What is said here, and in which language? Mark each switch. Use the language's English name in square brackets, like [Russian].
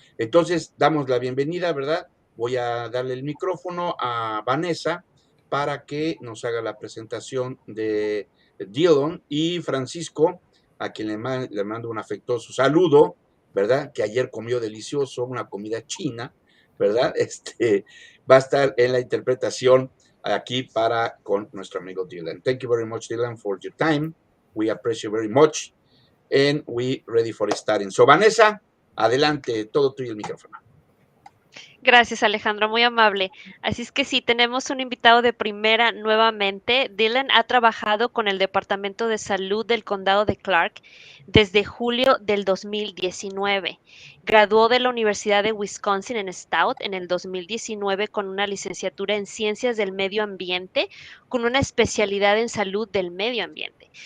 [Spanish] Entonces, damos la bienvenida, ¿verdad? Voy a darle el micrófono a Vanessa para que nos haga la presentación de Dillon y Francisco, a quien le mando un afectuoso saludo, ¿verdad? Que ayer comió delicioso, una comida china, ¿verdad? Va a estar en la interpretación aquí para con nuestro amigo Dylan. [English] Thank you very much, Dylan, for your time. We appreciate very much. And we ready for starting. [Spanish] So, Vanessa, adelante, todo tuyo el micrófono. Gracias, Alejandro, muy amable. Así es que sí, tenemos un invitado de primera nuevamente. Dylan ha trabajado con el Departamento de Salud del Condado de Clark desde julio del 2019. Graduó de la Universidad de Wisconsin en Stout en el 2019 con una licenciatura en Ciencias del Medio Ambiente con una especialidad en salud del medio ambiente.